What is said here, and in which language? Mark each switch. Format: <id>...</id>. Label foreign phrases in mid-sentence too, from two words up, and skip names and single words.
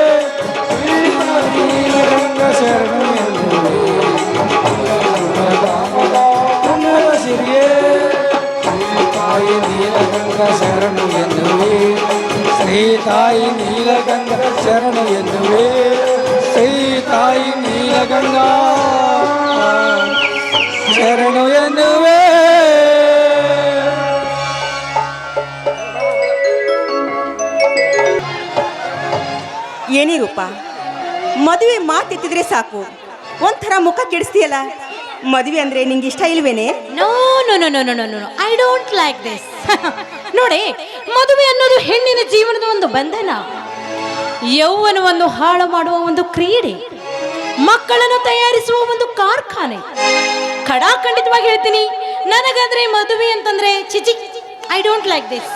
<kn>ನೀಲಗಂಗ ಶರಣು ಎನ್ನುವೆ ಭಾಗ್ಯದ ಪುಣ್ಯದ ಸಿರಿಯೇ. ತಾಯಿ ನೀಲಗಂಗ ಶರಣು ಎನ್ನುವೆ ಶ್ರೀ ತಾಯಿ ನೀಲಗಂಗ ಶರಣು ಎನ್ನುವೆ. ಶ್ರೀ ತಾಯಿ ನೀಲಗಂಗ ಶರಣು ಎನ್ನುವೆ. ಏನೇ ರೂಪ, ಮದುವೆ ಮಾತೆತ್ತಿದ್ರೆ ಸಾಕು ಒಂಥರ ಮುಖ ಕೆಡಿಸ್ತೀಯಲ್ಲ. ಮದುವೆ ಅಂದ್ರೆ ನಿಂಗೆ ಇಷ್ಟ ಇಲ್ವೇನೆ?</kn> <en>No no no no no no no, I don't like this.</en> <kn>ನೋಡಿ, ಮದುವೆ ಅನ್ನೋದು ಹೆಣ್ಣಿನ ಜೀವನದ ಒಂದು ಬಂಧನ, ಯೌವನವನ್ನು ಹಾಳು ಮಾಡುವ ಒಂದು ಕ್ರೀಡೆ, ಮಕ್ಕಳನ್ನು ತಯಾರಿಸುವ ಒಂದು ಕಾರ್ಖಾನೆ. ಖಡಾಖಂಡಿತವಾಗಿ ಹೇಳ್ತೀನಿ, ನನಗಂದ್ರೆ ಮದುವೆ ಅಂತಂದ್ರೆ ಚಿಚಿ,</kn> <en>I don't like this.</en>